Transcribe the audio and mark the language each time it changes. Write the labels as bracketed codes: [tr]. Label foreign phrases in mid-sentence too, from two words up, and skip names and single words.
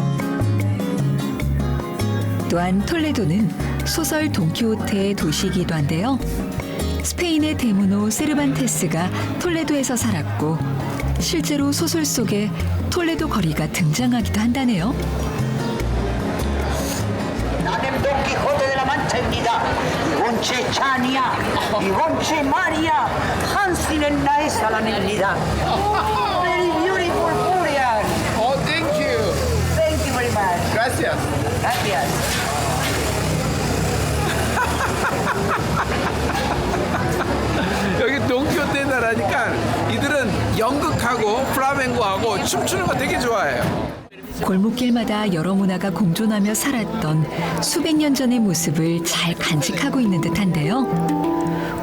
[ko] 또한 톨레도는 소설 돈키호테의 도시이기도 한데요. 스페인의 대문호 세르반테스가 톨레도에서 살았고 실제로 소설 속에 톨레도 거리가 등장하기도 한다네요. 나는 돈키호테 de la Mancha입니다. 이건 제 찬이야. 이건 제 말이야. 한시는 나의 사랑입니다. [en] Very beautiful Korean. Oh, thank you. Thank you very much. Gracias. Gracias. [ko] 여기 돈키호테 나라니까 이들은 연극하고 플라멩고하고 춤추는 거 되게 좋아해요. 골목길마다 여러 문화가 공존하며 살았던 수백 년 전의 모습을 잘 간직하고 있는 듯한데요.